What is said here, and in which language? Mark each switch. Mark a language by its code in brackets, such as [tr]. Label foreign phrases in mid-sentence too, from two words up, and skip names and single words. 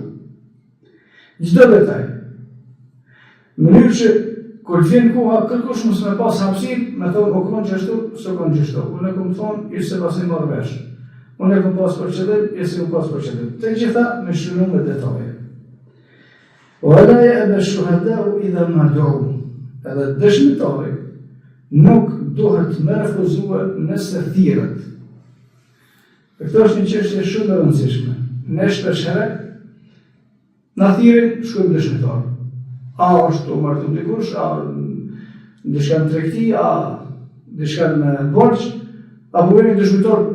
[sq] Çdo detaj. Në mënyrë që kur vjen koha, kërkush mos me pas hapësirë, me thonë, o kënë qështu, së kënë qështu. Unë e këmë thonë, ishtë se pas një marrë vesh. Unë e këmë pas për qëllim, ishtë se këmë pas për qëllim. Të gjitha me shënu me detaje. [ar] ولا يأبى الشهداء إذا ما دعوا. [sq] edhe dëshmitari nuk duhet me refuzue nëse thirret. Këtë është një çështje shumë e rëndësishme. Ne shpesh herë na thirrin shkojmë dëshmitar. A është u martu dikush, a diçka në tregti, a diçka në borx, apo vjen dëshmitar po.